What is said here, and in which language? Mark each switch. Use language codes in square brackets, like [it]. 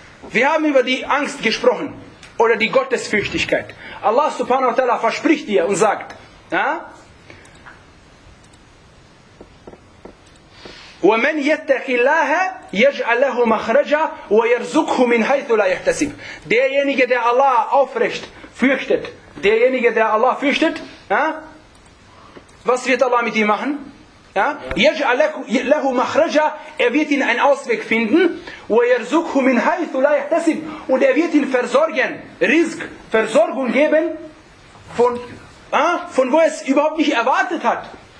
[de] Wir haben über die Angst gesprochen. Oder die Gottesfürchtigkeit. Allah subhanahu wa ta'ala verspricht dir und sagt, [ar] وَمَنْ يَتَّقِ اللَّهَ يَجْعَلْ لَهُ مَخْرَجًا وَيَرْزُقْهُ مِنْ حَيْثُ لَا يَحْتَسِبْ. [de] Derjenige, der Allah aufrecht fürchtet, derjenige, der Allah fürchtet, was wird Allah mit ihm machen? [ar] يَجْعَلْ لَهُ مَخْرَجًا. [de] Er wird ihn einen Ausweg finden. [ar] وَيَرْزُقْهُ مِنْ حَيْثُ لَا يَحْتَسِبْ. [de] Und er wird ihn versorgen, Rizq, Versorgung geben, von wo es überhaupt nicht erwartet hat.